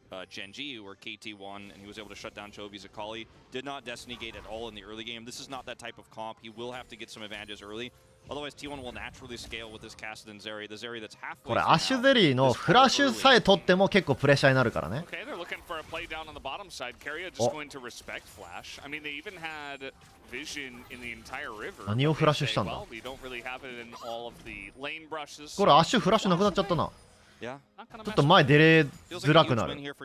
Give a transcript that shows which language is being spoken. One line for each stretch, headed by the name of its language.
English: Genji, where KT won and he was able to shut down Chovy's Akali. Did not Destiny Gate at all in the early game. This is not that type of comp. He will have to get some advantages early. Otherwise, T1 will naturally scale with this Cassid and Zeri. The Zeri that's halfway.
Japanese: これアッシュゼリーのフラッシュさえ取っても結構プレッシャーになるからね。
English: Okay, they're looking for a play down on the bottom side. Keria just going to respect Flash. I mean, they even had vision in the entire river.
Japanese: 何をフラッシュしたんだ。これアッシュフラッシュなくなっちゃったな。ちょっと前出れづらくなる。